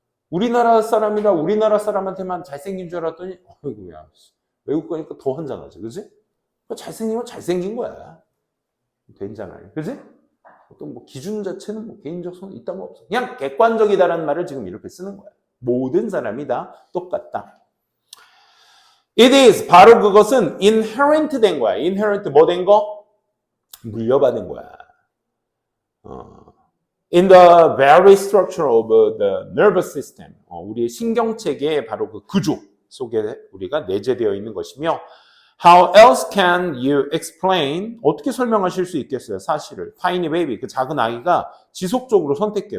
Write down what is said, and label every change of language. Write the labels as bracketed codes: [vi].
[ko] 우리나라 사람이라 우리나라 사람한테만 잘생긴 줄 알았더니 어이구야 외국 가니까 더 환장하지, 그렇지? 잘생긴 건 잘생긴 거야. 된장아니, 그렇지? 어떤 뭐 기준 자체는 뭐 개인적 손 있다는 거 없어. 그냥 객관적이다라는 말을 지금 이렇게 쓰는 거야. 모든 사람이 다 똑같다. [en] It is [ko] 바로 그것은 inherent 된 거야. inherent 뭐 된 거? 물려받은 거야. [en] In the very structure of the nervous system. [ko] 우리의 신경체계의 바로 그 구조 속에 우리가 내재되어 있는 것이며 [en] How else can you explain? [ko] 어떻게 설명하실 수 있겠어요? 사실을. [en] Tiny baby, [ko] 그 작은 아이가 지속적으로 선택해.